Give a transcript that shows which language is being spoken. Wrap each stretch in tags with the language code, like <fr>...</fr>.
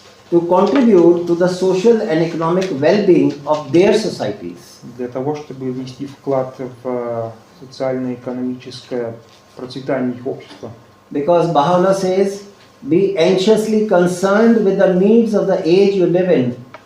<en>to contribute to the social and economic well-being of their societies.</en> <ru>Для того, чтобы внести вклад в социально-экономическое процветание их общества.</ru> <en>Because Baha'u'llah says, be anxiously concerned with the needs of the age you live in.</en>